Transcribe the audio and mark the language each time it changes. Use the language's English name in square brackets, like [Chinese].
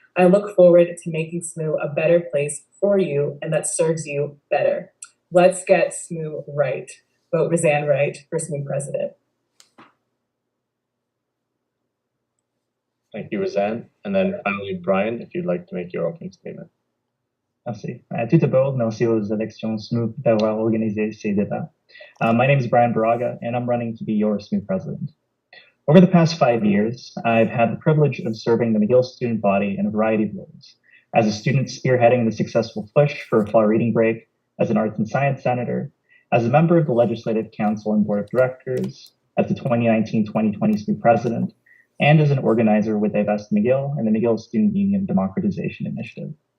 [English] I look forward to making SMU a better place for you and that serves you better. Let's get SMU right. Vote Roseanne Wright for SMU president. Thank you, Roseanne. And then finally, Brian, if you'd like to make your opening statement. [French] Merci. Tout d'abord, merci aux élections SMU d'avoir organisé ces débats. [English] My name is Brian Baraga, and I'm running to be your SMU president. Over the past 5 years, I've had the privilege of serving the McGill student body in a variety of roles. As a student spearheading the successful push for a fall reading break, as an arts and science senator, as a member of the Legislative Council and Board of Directors, as the 2019-2020 SMU president, and as an organizer with Divest McGill and the McGill Student Union Democratization Initiative.